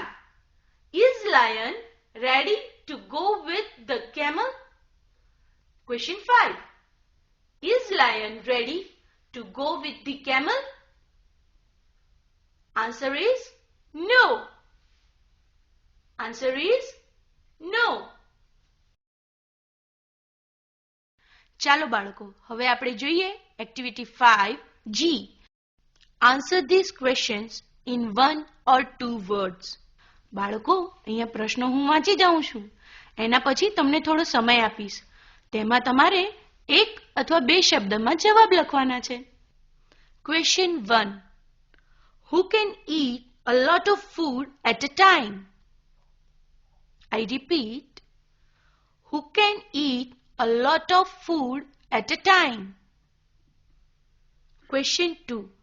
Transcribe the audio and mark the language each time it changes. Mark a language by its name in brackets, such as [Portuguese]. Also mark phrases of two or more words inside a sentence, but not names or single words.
[English] Is lion ready to go with the camel? Question 5. Is lion ready to go with the camel? Answer is no. Answer is no. [Gujarati] ચાલો બાળકો, હવે આપણે જોઈએ એક્ટિવિટી 5G. [English] Answer these questions in 1 or 2 words. [Gujarati] બાળકો, અહીંયા પ્રશ્નો હું વાંચી જાઉં છું. એના પછી તમને થોડો સમય આપીશ. તેમાં તમારે એક અથવા બે શબ્દમાં જવાબ લખવાના છે. [English] Question 1. Who can eat a lot of food at a time? I repeat. Who can eat a lot of food at a time? Question 2.